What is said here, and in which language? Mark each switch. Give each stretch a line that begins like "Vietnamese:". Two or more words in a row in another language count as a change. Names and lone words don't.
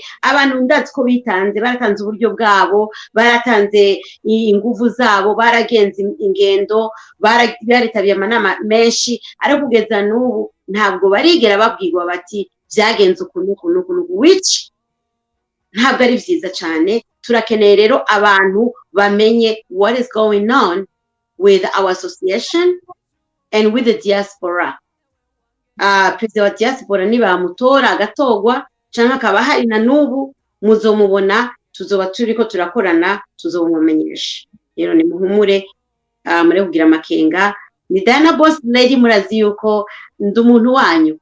Rundi: Abantu ndazi ko bitanze, baratanze uburyo bwabo, baratanze inguvu zabo, baragenze ingendo, baritabiye amanama menshi, ariko kugeza n'ubu ntabwo barigera babwirwa bati vyagenze ukuntu, which ntabwo ari vyiza cyane. Turakeneye rero abantu bamenye
English: what is going on with our association and with the diaspora.
Rundi: President wa diaspora nibamutora agatogwa canke akaba hari na nubu muzomubona, tuzoba turiko turakorana, tuzomumenyesha. Rero ni muhumure, muri kugira amakenga. Ni Diana Boss Lady, murazi yuko ndi umuntu wanyu.